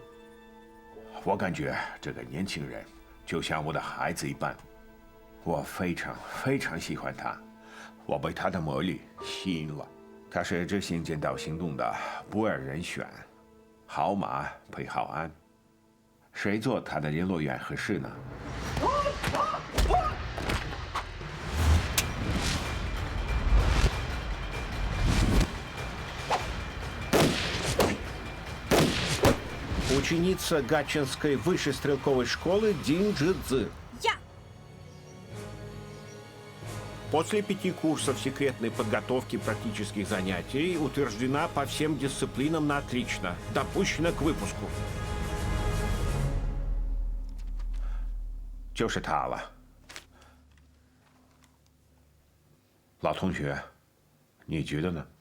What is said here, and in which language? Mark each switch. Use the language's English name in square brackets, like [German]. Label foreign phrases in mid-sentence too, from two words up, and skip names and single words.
[Chinese] 我感觉这个年轻人就像我的孩子一般，我非常喜欢他，我被他的魔力吸引了。他是执行剑道行动的不二人选，好马配好鞍，谁做他的联络员合适呢？ [Russian] Ученица Гатчинской высшей стрелковой школы Дин Джидзи. Я! После 5 курсов секретной подготовки практических занятий утверждена по всем дисциплинам на отлично. Допущена к выпуску. [Chinese] 就是他了。老同学，你觉得呢？